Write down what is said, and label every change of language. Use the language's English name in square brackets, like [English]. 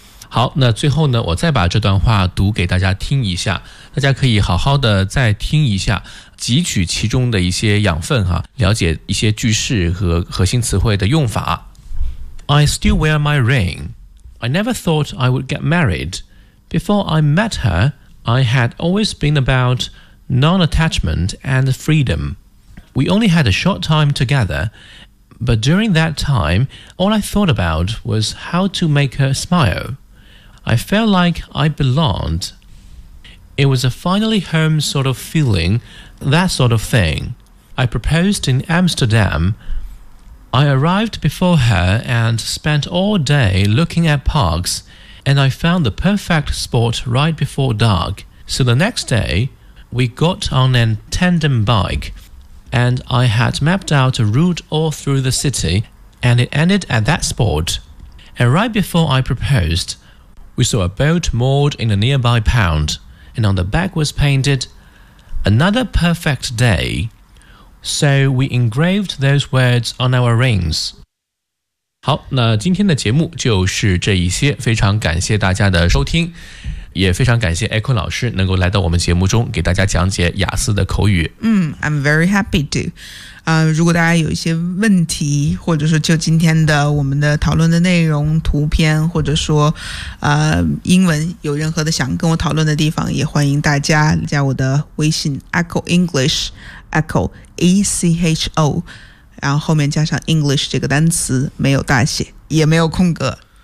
[Chinese] 好，那最后呢，我再把这段话读给大家听一下，大家可以好好的再听一下，汲取其中的一些养分哈，了解一些句式和核心词汇的用法。 [English] I still wear my ring. I never thought I would get married. Before I met her, I had always been about non-attachment and freedom. We only had a short time together, but during that time, all I thought about was how to make her smile. I felt like I belonged. It was a finally home sort of feeling, that sort of thing. I proposed in Amsterdam. I arrived before her and spent all day looking at parks, and I found the perfect spot right before dark. So the next day, we got on a tandem bike, and I had mapped out a route all through the city, and it ended at that spot. And right before I proposed,We saw a boat moored in a nearby pond, and on the back was painted, Another perfect day. So we engraved those words on our rings. [Chinese] 好，那今天的节目就是这一些，非常感谢大家的收听，也非常感谢 Echo 老师能够来到我们节目中给大家讲解雅思的口语。 [English] I'm very happy to. [Chinese] 如果大家有一些问题，或者说就今天的我们的讨论的内容、图片，或者说英文有任何的想跟我讨论的地方，也欢迎大家加我的微信 Echo English Echo ACHO， 然后后面加上 English 这个单词，没有大写，也没有空格。